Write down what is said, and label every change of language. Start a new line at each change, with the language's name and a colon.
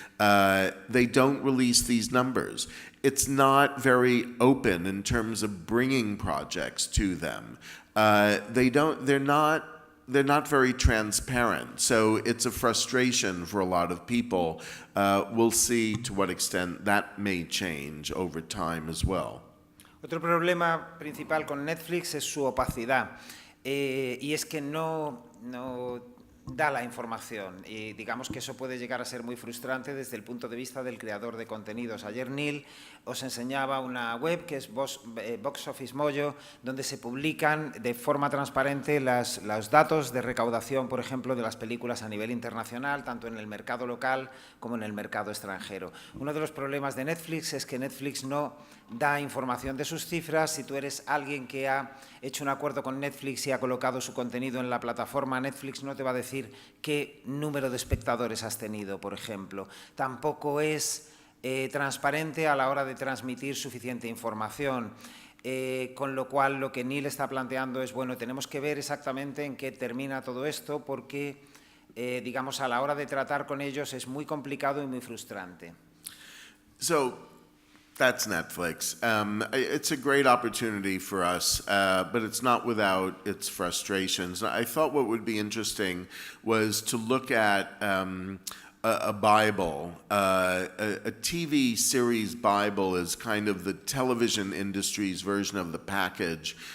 English: They don't release these numbers. It's not very open in terms of bringing projects to them. They're not very transparent. So it's a frustration for a lot of people. We'll see to what extent that may change over time as well.
Spanish: Otro problema principal con Netflix es su opacidad, y es que no da la información, y digamos que eso puede llegar a ser muy frustrante desde el punto de vista del creador de contenidos. Ayer Neal os enseñaba una web que es Box Office Mojo, donde se publican de forma transparente los datos de recaudación, por ejemplo, de las películas a nivel internacional, tanto en el mercado local como en el mercado extranjero. Uno de los problemas de Netflix es que Netflix no da información de sus cifras. Si tú eres alguien que ha hecho un acuerdo con Netflix y ha colocado su contenido en la plataforma, Netflix no te va a decir qué número de espectadores has tenido, por ejemplo. Tampoco es transparente a la hora de transmitir suficiente información. Con lo cual, lo que Neal está planteando es, bueno, tenemos que ver exactamente en qué termina todo esto, porque, digamos, a la hora de tratar con ellos es muy complicado y muy frustrante.
English: That's Netflix. It's a great opportunity for us, but it's not without its frustrations. I thought what would be interesting was to look at a Bible. A TV series Bible is kind of the television industry's version of the package.